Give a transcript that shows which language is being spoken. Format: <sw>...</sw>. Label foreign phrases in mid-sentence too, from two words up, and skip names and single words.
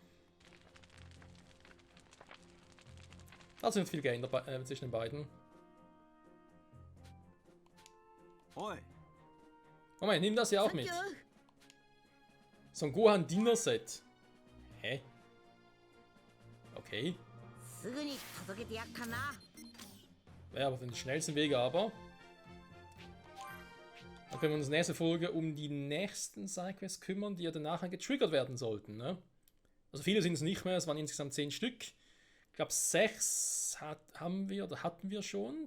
<de>Da sind viel geändert zwischen den beiden. Moment, nimm das hier auch mit. So ein Gohan Dinner Set. Hä? Okay.</de> <ja>すぐに届けてやっかな。</ja> <de>Wäre aber den schnellsten Weg, aber. Dann können wir uns in der nächsten Folge um die nächsten Sidequests kümmern, die ja danach getriggert werden sollten. Ne? Also viele sind es nicht mehr, es waren insgesamt 10 Stück. Ich glaube 6 hatten wir schon.</de>